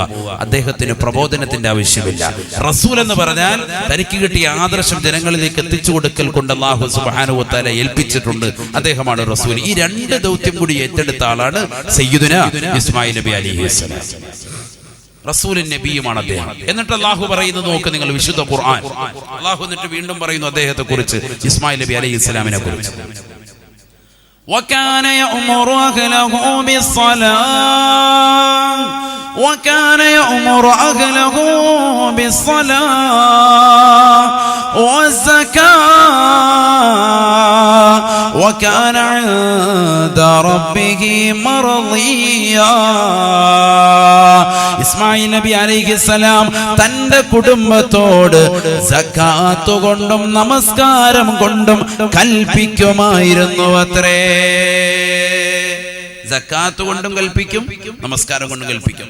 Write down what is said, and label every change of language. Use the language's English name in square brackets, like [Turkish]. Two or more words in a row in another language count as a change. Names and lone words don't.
[Malayalam] അദ്ദേഹത്തിന് പ്രബോധനത്തിന്റെ ആവശ്യമില്ല. റസൂൽ എന്ന് പറഞ്ഞാൽ തനിക്ക് കിട്ടിയ ആദർശം ജനങ്ങളിലേക്ക് എത്തിച്ചു കൊടുക്കൽ കൊണ്ട് അല്ലാഹു [Arabic] سبحانه وتعالى [Malayalam] ഏൽപ്പിച്ചിട്ടുണ്ട്. അദ്ദേഹമാണ് റസൂൽ. ഈ രണ്ട് ദൗത്യം കൂടി ഏറ്റെടുത്ത ആളാണ് സയ്യിദുനാ ഇസ്മായിൽ നബി അലൈഹിസ്സലാം. റസൂലും നബിയുമാണ് അദ്ദേഹം. എന്നിട്ട് അല്ലാഹു പറയുന്നത് നോക്ക് നിങ്ങൾ, വിശുദ്ധ ഖുർആൻ. അല്ലാഹു എന്നിട്ട് വീണ്ടും പറയുന്നു അദ്ദേഹത്തെ കുറിച്ച്, ഇസ്മായിൽ നബി അലൈഹിസ്സലാമിനെ കുറിച്ച്, [Arabic] وكان يأمر أهله بالصلاة وكان يأمر أهله بالصلاة والزكاة وكان عند ربه مرضيا. [Malayalam] ഇസ്മായിൽ നബി അലൈഹിസ്സലാം തന്റെ കുടുംബത്തോട് സക്കാത്ത് കൊണ്ടും നമസ്കാരം കൊണ്ടും കൽപ്പിക്കുമായിരുന്നു അത്രേ. സക്കാത്ത് കൊണ്ടും കൽപ്പിക്കും, നമസ്കാരം കൊണ്ടും കൽപ്പിക്കും.